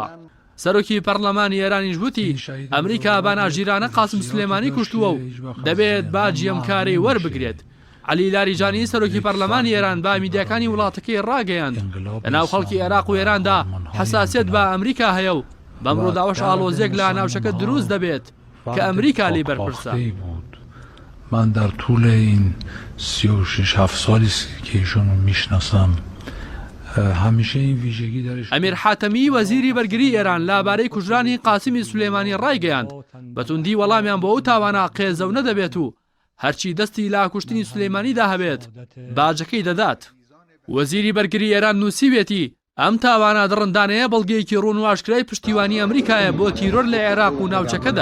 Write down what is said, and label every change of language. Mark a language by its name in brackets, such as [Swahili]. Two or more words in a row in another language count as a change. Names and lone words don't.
[Central Kurdish] سەرۆکی پەرلەمانی ئێرانیش وتی ئەمریکا باناژیرانە قاسم سولێمانی کوشتووە و دەبێت باجی ئەم کارەی وەربگرێت. عەلی لاریجانی سەرۆکی پەرلەمانی ئێران با میدیاکانی وڵاتەکەی ڕاگەیاند لەناو خەڵکی عێراق و ئێراندا حەساسیەت بە ئەمریکا هەیە و بەم ڕووداوەش ئاڵۆزیێک لە ناوچەکە دروست دەبێت کە ئەمریکا لێی بەرپرسە. [Persian] من در طول این 36-7 سالی که ایشونو میشناسم همیشه این ویژگی درش. [Central Kurdish] ئەمیر حاتەمی وەزیری بەرگری ئێران لەبارەی کوژرانی قاسمی سولێمانی ڕایگەیاند بەتوندی وەڵامیان بۆ ئەو تاوانە قێزەونە دەبێت و هەرچی دەستی لا کوشتنی سولێمانیدا هەبێت باجەکەی دەدات. وەزیری بەرگری ئێران نووسیوێتی ئەم تاوانە دڕندانەیە بەڵگەیەکی ڕوون و ئاشکرای پشتیوانی ئەمریکایە بۆ تیرۆر لە عێراق و ناوچەکەدا.